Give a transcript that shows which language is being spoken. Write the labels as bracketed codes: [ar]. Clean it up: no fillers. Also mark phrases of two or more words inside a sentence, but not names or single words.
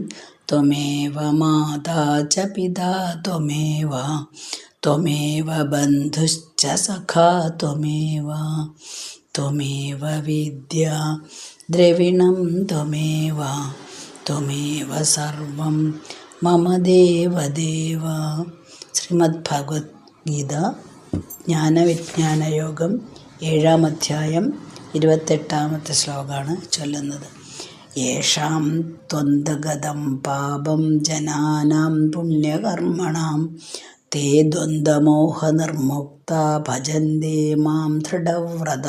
[sa] त्वमेव माता च पिता त्वमेव त्वमेव बन्धुश्च सखा त्वमेव त्वमेव विद्या द्रविणं त्वमेव त्वमेव सर्वं मम देवदेव. [ml] ശ്രീമദ് ഭഗവത്ഗീത ജ്ഞാനവിജ്ഞാനയോഗം 7-ാം അധ്യായം 28-ാമത്തെ ശ്ലോകമാണ് ചൊല്ലുന്നത്. [sa] യേഷാം ത്വന്തഗതം പാപം ജനാനാം പുണ്യകർമ്മണാം തേ ദ്വന്ദ്വമോഹനിർമുക്ത ഭജന്തേ മാം ദൃഢവ്രത.